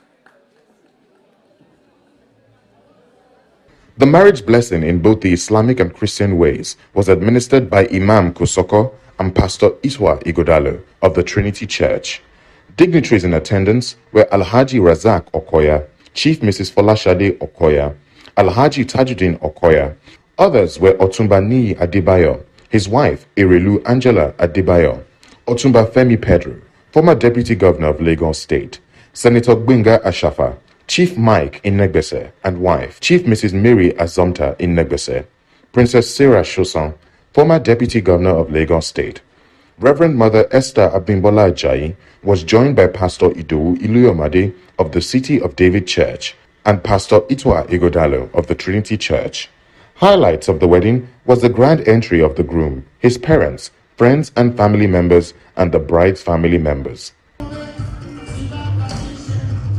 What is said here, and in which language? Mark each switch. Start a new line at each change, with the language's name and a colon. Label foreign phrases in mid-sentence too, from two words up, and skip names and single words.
English: The marriage blessing in both the Islamic and Christian ways was administered by Imam Kosoko and Pastor Iswa Igodalo of the Trinity Church. Dignitaries in attendance were Alhaji Razak Okoya, Chief Mrs. Folashade Okoya, Alhaji Tajuddin Okoya. Others were Otumba Niyi Adebayo, his wife Erelu Angela Adebayo, Otumba Femi Pedro, former Deputy Governor of Lagos State, Senator Gbenga Ashafa, Chief Mike in Negbese and wife, Chief Mrs. Mary Azomta in Negbese, Princess Sarah Shosan, former Deputy Governor of Lagos State. Reverend Mother Esther Abimbola Ajayi was joined by Pastor Idowu Iluyomade of the City of David Church and Pastor Itwa Igodalo of the Trinity Church. Highlights of the wedding was the grand entry of the groom, his parents, friends and family members, and the bride's family members.